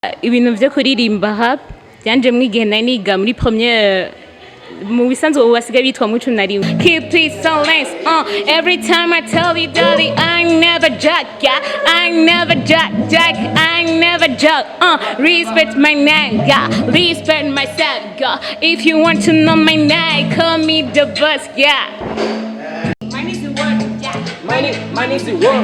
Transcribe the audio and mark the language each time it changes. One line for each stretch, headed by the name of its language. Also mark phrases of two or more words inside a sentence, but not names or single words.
Rundi: ibintu byo kuririmba hap byanje mwigihe niga muri première mu bisanzwe ubasigaye bitwa mu 11
English: keep it silence every time I tell you darling I never joke yeah I never joke I never joke respect my name yeah respect myself yeah if you want to know my name call me the boss yeah money is the word yeah money is the word